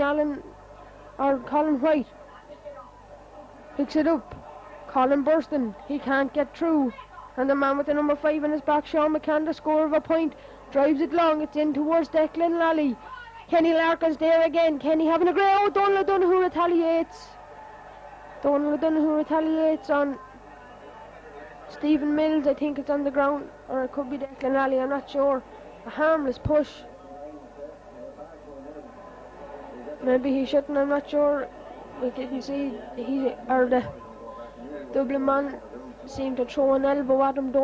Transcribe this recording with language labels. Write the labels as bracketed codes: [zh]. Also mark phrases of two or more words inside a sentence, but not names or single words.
[en] Colin White picks it up. Colin bursting. He can't get through. And the man with the number 5 in his back, Sean McCann, the score of a point, drives it long. It's in towards Declan Lally. Kenny Larkin's there again. Kenny having a great... Oh, Donald O'Donoghue retaliates. Donald O'Donoghue retaliates on Stephen Mills. I think it's on the ground, or it could be Declan Alley, I'm not sure. A harmless push. Maybe he shouldn't, I'm not sure. We didn't see the Dublin man seemed to throw an elbow at him.